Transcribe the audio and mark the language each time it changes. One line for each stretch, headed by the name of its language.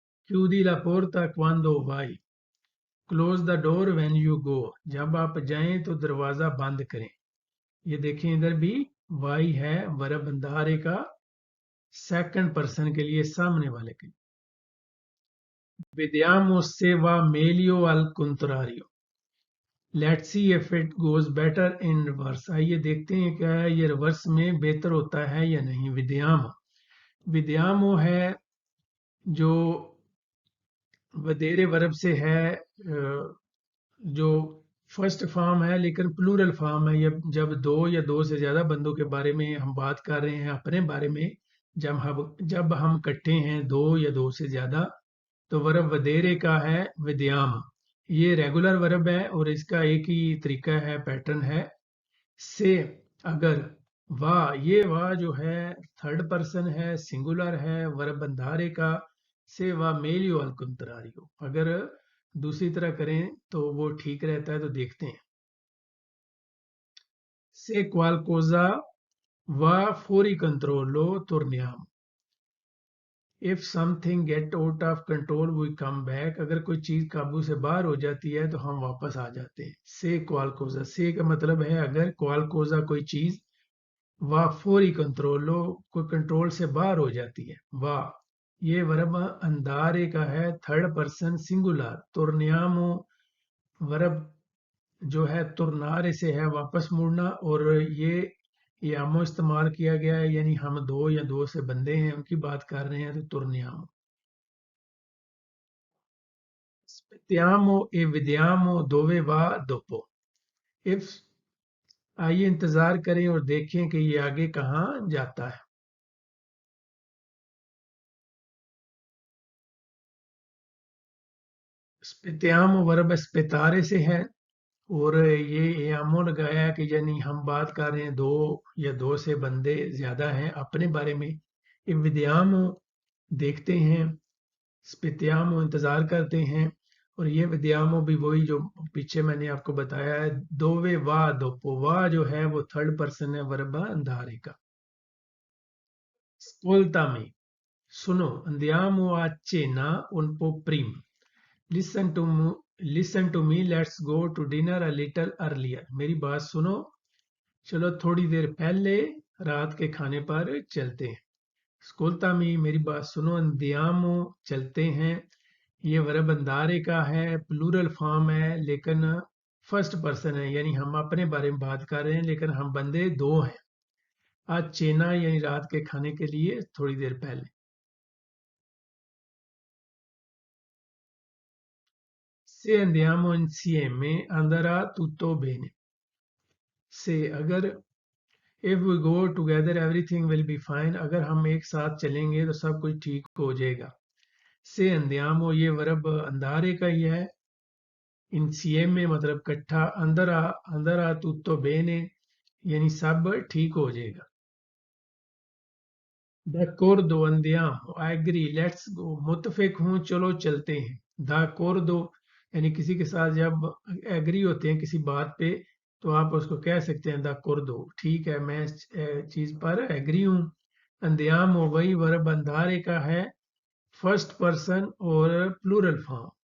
Italian: chiudi la porta quando vai,
English: close the door when you go,
Hindi: जब आप जाएं तो दरवाजा बंद करें। ये देखें इधर भी वाई है वर्ब अंदारे का सेकंड पर्सन के लिए, सामने वाले के।
Italian: Vediamo se va meglio al contrario.
English: Let's see if it goes better in reverse.
Hindi: आइए देखते हैं क्या है ये रिवर्स में बेहतर होता है या नहीं। विद्यामो, विद्यामो है जो वदेरे वर्ब से है, जो फर्स्ट फॉर्म है लेकिन प्लूरल फॉर्म है। ये जब दो या दो से ज्यादा बंदों के बारे में हम बात कर रहे हैं अपने बारे में, जब हम इकट्ठे हैं दो या दो से ज्यादा, तो वर्ब वदेरे का है विद्याम। ये रेगुलर वर्ब है और इसका एक ही तरीका है, पैटर्न है। से अगर, वाह, ये वाह जो है थर्ड पर्सन है, सिंगुलर है, वर्ब बंधारे का।
Italian: से वाह मेलियो अल कुंतरारियो,
Hindi: अगर दूसरी तरह करें तो वो ठीक रहता है। तो देखते हैं।
Italian: से qualcosa va fuori controllo torniamo.
English: If something get out of control we come back.
Hindi: अगर कोई चीज काबू से बाहर हो जाती है तो हम वापस आ जाते हैं। से qualcosa, से का मतलब है अगर, qualcosa कोई चीज,
Italian: वाह फौरी कंट्रोलो
Hindi: कोई कंट्रोल से बाहर हो जाती है। वाह ये वर्ब अंदारे का है थर्ड पर्सन सिंगुलर। तुर्नियामो वर्ब जो है तुरनारे से है वापस मुड़ना, और ये आमो इस्तेमाल किया गया है, यानी हम दो या दो से बंदे हैं उनकी बात कर रहे हैं, तो तुरनियामो।
Italian: Aspettiamo e vediamo dove va dopo।
Hindi: If आइए इंतजार करें और देखें कि ये आगे कहाँ जाता है। Aspettiamo वर्ब aspettare से है, और ये आमो लगाया है कि यानी हम बात कर रहे हैं दो या दो से बंदे ज्यादा हैं अपने बारे में। ये विद्यामो देखते हैं, स्पित्यामो इंतजार करते हैं, और ये विद्यामो भी वही जो पीछे मैंने आपको बताया है। दोवे वा दोपो, वा जो है वो थर्ड पर्सन है वर्ब अंधारे का।
Italian: स्पोल्तामी
Hindi: सुनो,
Italian: andiamo a cena un po' prima।
English: Listen to me, listen to me, let's go to dinner a little earlier।
Hindi: मेरी बात सुनो, चलो थोड़ी देर पहले रात के खाने पर चलते हैं। स्कूलता में मेरी बात सुनो, अंदियामो चलते हैं, ये वर्ब अंदारे का है, प्लूरल फॉर्म है, लेकिन फर्स्ट पर्सन है, यानी हम अपने बारे में बात कर रहे हैं लेकिन हम बंदे दो हैं। आज चेना यानी रात के खाने के लिए थोड़ी देर पहले।
Italian: से andiamo insieme andrà tutto bene।
Hindi: से अगर
English: if we go together everything will be fine,
Hindi: अगर हम एक साथ चलेंगे तो सब कुछ ठीक हो जाएगा। से andiamo ये वर्ब अंधारे का ही है, insieme मतलब इकट्ठा, अंदर आ tutto bene यानी सब ठीक हो जाएगा।
Italian: D'accordo andiamo,
English: I agree, let's go,
Hindi: मुत्तफिक हूँ चलो चलते हैं। D'accordo यानी किसी के साथ जब एग्री होते हैं किसी बात पे, तो आप उसको कह सकते हैं d'accordo, ठीक है मैं इस चीज पर एग्री हूँ। Andiamo वही वर्ब अंधारे का है, फर्स्ट पर्सन और प्लूरल फॉर्म।